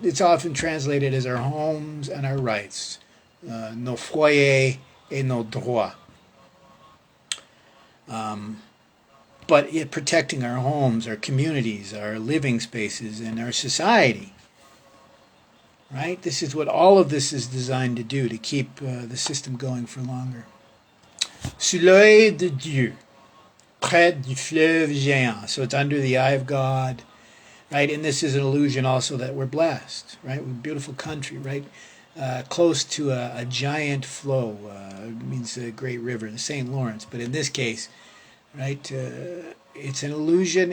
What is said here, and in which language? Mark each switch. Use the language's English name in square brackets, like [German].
[English] It's often translated as our homes and our rights. [French] Nos foyers et nos droits. [English] But yet protecting our homes, our communities, our living spaces, and our society. Right? This is what all of this is designed to do, to keep the system going for longer. [French] Sous l'œil de Dieu, près du fleuve géant. [English] So it's under the eye of God. Right, and this is an illusion also that we're blessed, right? We're a beautiful country, right? Close to a giant flow. It means a great river, the St. Lawrence. But in this case, right, it's an illusion.